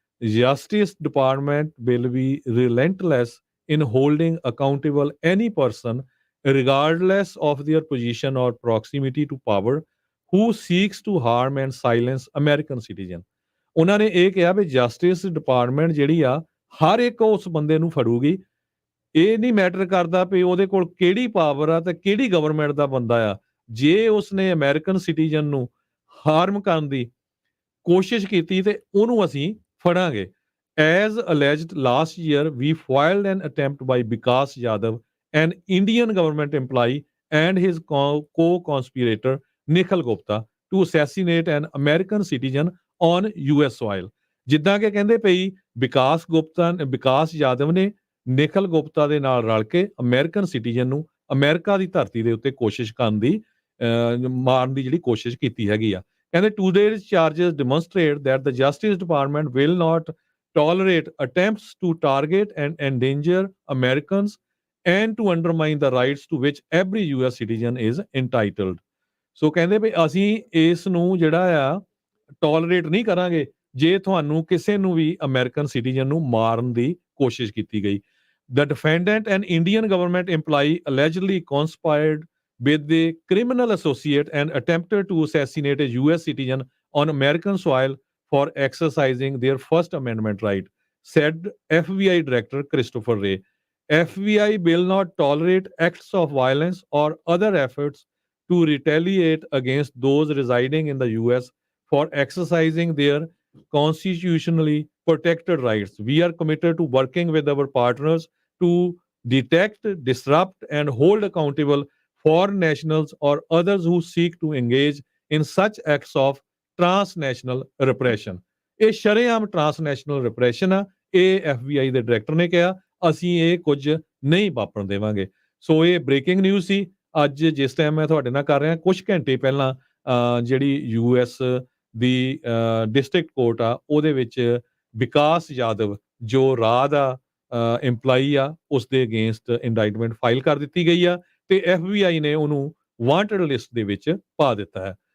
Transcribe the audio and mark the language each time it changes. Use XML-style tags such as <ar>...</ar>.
<en>Justice department will be relentless in holding accountable any person regardless of their position or proximity to power who seeks to harm and silence American citizen।</en> <pa>ਉਹਨਾਂ ਨੇ ਇਹ ਕਿਹਾ ਵੀ justice department ਜਿਹੜੀ ਆ ਹਰ ਇੱਕ ਉਸ ਬੰਦੇ ਨੂੰ ਫੜੂਗੀ। ਇਹ ਨਹੀਂ ਮੈਟਰ ਕਰਦਾ ਵੀ ਉਹਦੇ ਕੋਲ ਕਿਹੜੀ ਪਾਵਰ ਆ ਤੇ ਕਿਹੜੀ ਗਵਰਨਮੈਂਟ ਦਾ ਬੰਦਾ ਆ। ਜੇ ਉਸਨੇ ਅਮਰੀਕਨ ਸਿਟੀਜ਼ਨ ਨੂੰ ਹਾਰਮ ਕਰਨ ਦੀ ਕੋਸ਼ਿਸ਼ ਕੀਤੀ ਤੇ ਉਹਨੂੰ ਅਸੀਂ ਫੜਾਂਗੇ।</pa> <en>As alleged last year, we foiled an attempt by Vikas Yadav, an Indian government employee, and his co-conspirator Nikhil Gupta to assassinate an American citizen on US soil।</en> <pa>ਜਿੱਦਾਂ ਕਿ ਕਹਿੰਦੇ ਪਈ ਵਿਕਾਸ ਯਾਦਵ ਨੇ ਨਿਖਲ ਗੁਪਤਾ ਦੇ ਨਾਲ ਰਲ ਕੇ ਅਮਰੀਕਨ ਸਿਟੀਜ਼ਨ ਨੂੰ ਅਮਰੀਕਾ ਦੀ ਧਰਤੀ ਦੇ ਉੱਤੇ ਕੋਸ਼ਿਸ਼ ਕਰਨ ਦੀ ਮਾਰਨ ਦੀ ਜਿਹੜੀ ਕੋਸ਼ਿਸ਼ ਕੀਤੀ ਹੈਗੀ ਆ। ਕਹਿੰਦੇ</pa> <en>today's charges demonstrate that the Justice Department will not tolerate attempts to target and endanger Americans and to undermine the rights to which every US citizen is entitled।</en> <pa>ਸੋ ਕਹਿੰਦੇ ਵੀ ਅਸੀਂ ਇਸ ਨੂੰ ਜਿਹੜਾ ਆ ਟੋਲਰੇਟ ਨਹੀਂ ਕਰਾਂਗੇ ਜੇ ਤੁਹਾਨੂੰ ਕਿਸੇ ਨੂੰ ਵੀ ਅਮਰੀਕਨ ਸਿਟੀਜ਼ਨ ਨੂੰ ਮਾਰਨ ਦੀ ਕੋਸ਼ਿਸ਼ ਕੀਤੀ ਗਈ।</pa> <en>The defendant, an Indian government employee, allegedly conspired with the criminal associate and attempted to assassinate a US citizen on American soil for exercising their First Amendment right, said FBI Director Christopher Wray। FBI will not tolerate acts of violence or other efforts to retaliate against those residing in the US for exercising their constitutionally protected rights। We are committed to working with our partners to detect, disrupt, and hold accountable foreign nationals or others who seek to engage in such acts of transnational repression।</en> <pa>ਇਹ ਸ਼ਰੇਆਮ transnational repression ਆ। ਇਹ FBI ਦੇ director ਨੇ ਕਿਹਾ ਅਸੀਂ ਇਹ ਕੁਝ ਨਹੀਂ ਵਾਪਰਨ ਦੇਵਾਂਗੇ। ਸੋ ਇਹ ਬ੍ਰੇਕਿੰਗ ਨਿਊਜ਼ ਸੀ ਅੱਜ ਜਿਸ ਟਾਈਮ ਮੈਂ ਤੁਹਾਡੇ ਨਾਲ ਕਰ ਰਿਹਾ। ਕੁਝ ਘੰਟੇ ਪਹਿਲਾਂ ਜਿਹੜੀ US ਦੀ ਡਿਸਟ੍ਰਿਕਟ ਕੋਰਟ ਆ ਉਹਦੇ ਵਿੱਚ ਵਿਕਾਸ ਯਾਦਵ ਜੋ ਰਾਹ ਦਾ ਇੰਪਲਾਈ ਆ ਉਸ ਦੇ ਅਗੇਂਸਟ ਇੰਡਾਈਟਮੈਂਟ ਫਾਈਲ ਕਰ ਦਿੱਤੀ ਗਈ ਆ ਤੇ FBI ਨੇ ਉਹਨੂੰ ਵਾਂਟਡ ਲਿਸਟ ਦੇ ਵਿੱਚ ਪਾ ਦਿੱਤਾ ਹੈ।</pa>